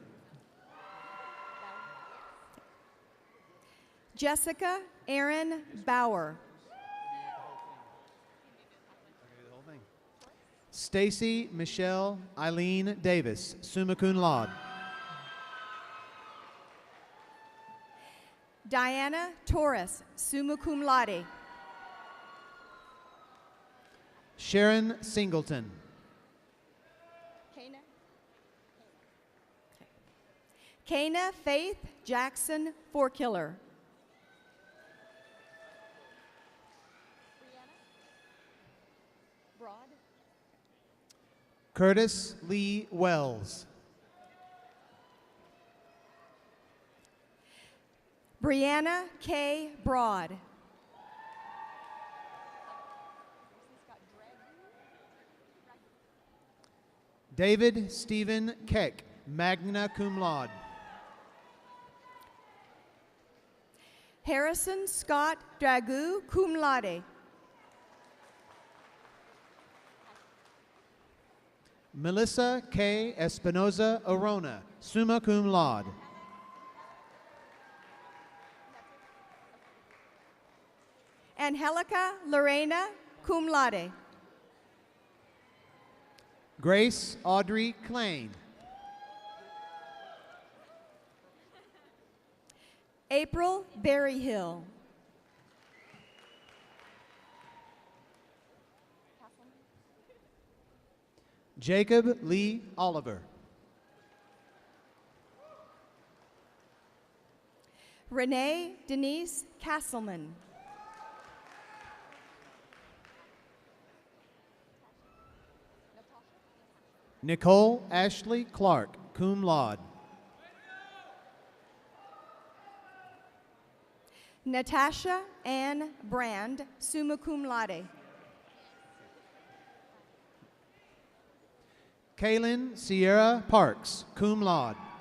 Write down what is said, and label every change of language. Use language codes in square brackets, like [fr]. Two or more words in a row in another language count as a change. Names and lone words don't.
[en] Jessica Erin Bauer. Stacy Michelle Eileen Davis, [la] summa cum laude. [en] Diana Torres, [la] summa cum laude. [en] Sharon Singleton. Kana Faith Jackson Forkiller. Curtis Lee Wells. Brianna K. Broad. David Stephen Keck, [la] magna cum laude. [en] Harrison Scott Dragoo, [la] cum laude. [en] Melissa K. Espinoza Arona, [la] summa cum laude. [en] Angelica Lorena, [la] cum laude. [en] Grace Audrey Klein. April Berryhill. Jacob Lee Oliver. Renee Denise Castleman. Nicole Ashley Clark, [la] cum laude. [en] Natasha Ann Brand, [la] summa cum laude. [en] Kaylin Sierra Parks, [la] cum laude.